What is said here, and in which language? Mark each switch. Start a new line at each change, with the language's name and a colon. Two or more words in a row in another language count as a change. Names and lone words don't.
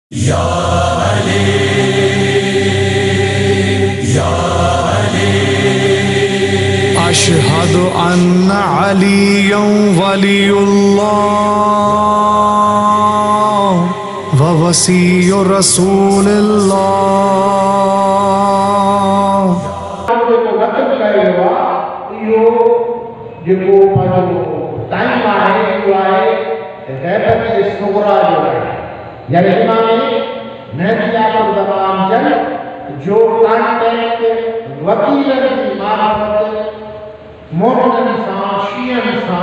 Arabic: يا علي يا علي أشهد أن عليا ولي الله ووصي رسول الله.
Sindhi: जेको पंहिंजो टाइम आहे इहो आहे ग़ैबत सुग़रा जो यानी इमाम महदी आख़िर ज़मान जन जो कांटेक्ट वकीलन जी मार्फत मोमिनन सां शियन सां